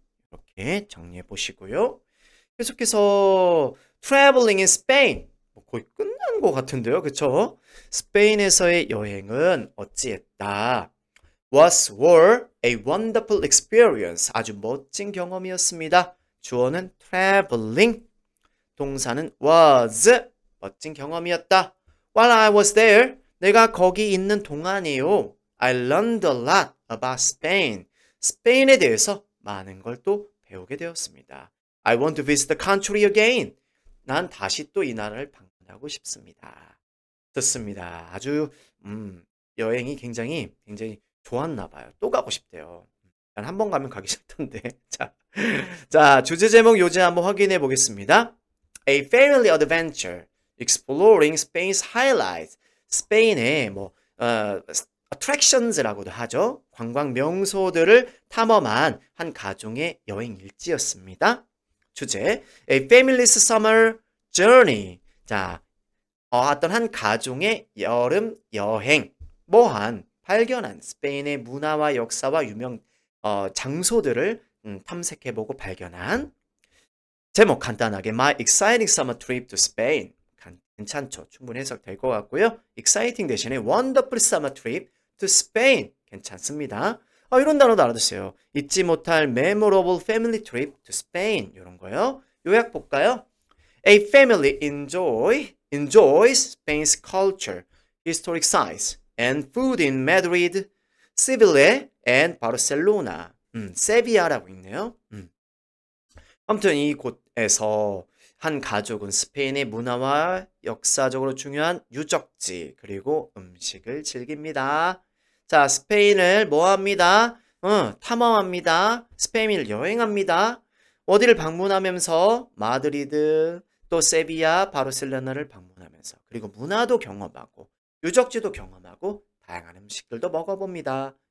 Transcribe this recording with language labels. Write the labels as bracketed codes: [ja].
[ko] 이렇게 정리해 보시고요. 계속해서 [en] traveling in Spain. [ko] 거의 끝난 것 같은데요, 그쵸? 스페인에서의 여행은 어찌했다? [en] were a wonderful experience. [ko] 아주 멋진 경험이었습니다. 주어는 traveling, 동사는 was, 멋진 경험이었다. [en] While I was there, [ko] 내가 거기 있는 동안이요. [en] I learned a lot about Spain. [ko] 스페인에 대해서 많은 걸 또 배우게 되었습니다. [en] I want to visit the country again. [ko] 난 다시 또 이 나라를 방문하고 싶습니다. 좋습니다. 아주 여행이 굉장히 좋았나 봐요. 또 가고 싶대요. 난 한 번 가면 가기 싫던데. 자, 주제 제목 요지 한번 확인해 보겠습니다. [en] A family adventure exploring Spain's highlights. [ko] 스페인의 attractions라고도 하죠. 관광 명소들을 탐험한 한 가족의 여행 일지였습니다. 주제 [en] A family's summer journey. [ko] 자, 어떤 한 가족의 여름 여행, 발견한 스페인의 문화와 역사와 유명 장소들을 탐색해보고 발견한 제목 간단하게 [en] My exciting summer trip to Spain. [ko] 괜찮죠? 충분히 해석될 것 같고요. [en] exciting [ko] 대신에 [en] wonderful summer trip to Spain. [ko] 괜찮습니다. 이런 단어도 알아두세요. 잊지 못할 [en] memorable family trip to Spain. [ko] 이런 거요. 요약 볼까요? [en] A family enjoys Spain's culture, historic sites, and food in Madrid, Seville, and Barcelona. [ko] 세비야라고 있네요. 아무튼 이곳에서 한 가족은 스페인의 문화와 역사적으로 중요한 유적지 그리고 음식을 즐깁니다. 자, 스페인을 뭐합니다? 탐험합니다. 스페인을 여행합니다. 어디를 방문하면서 마드리드, 또 세비야, 바르셀로나를 방문하면서 그리고 문화도 경험하고 유적지도 경험하고 다양한 음식들도 먹어봅니다.